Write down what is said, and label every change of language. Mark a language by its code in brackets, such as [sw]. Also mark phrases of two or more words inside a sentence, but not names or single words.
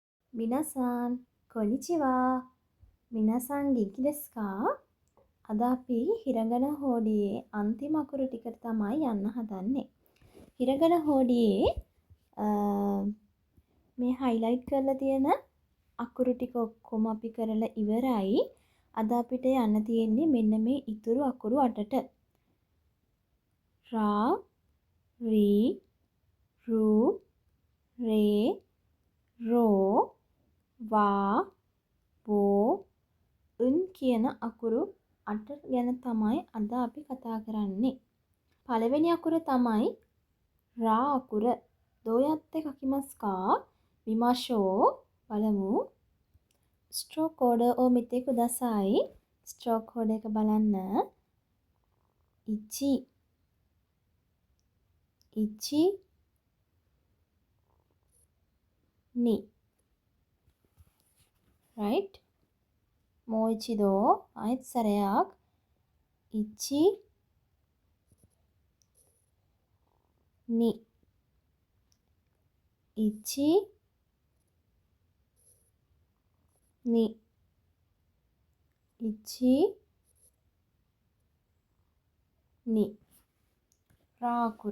[ja] 皆さん、こんにちは。皆さん、元気ですか? [si] අද අපි හිරගන හෝඩියේ අන්තිම අකුරු ටිකට තමයි යන්න හදන්නේ. හිරගන හෝඩියේ මේ හයිලයිට් කරලා තියෙන අකුරු ටික ඔක්කොම අපි කරලා ඉවරයි. අද අපිට යන්න තියෙන්නේ මෙන්න මේ ඉතුරු අකුරු 8ට. රා, රී, රු, රේ, රෝ, වා, වෝ, උන් කියන අකුරු 8 ගැන තමයි අද අපි කතා කරන්නේ. පළවෙනි අකුර තමයි රා අකුර. [ja] どうやって書きますか? 見ましょう. බලමු. [en] stroke order [ja] を見てください. [en] stroke order [si] එක බලන්න. 1 1 2 right? もう一度 ආයෙත් සැරයක් 1 2 1 2 1 2 රා අකුර.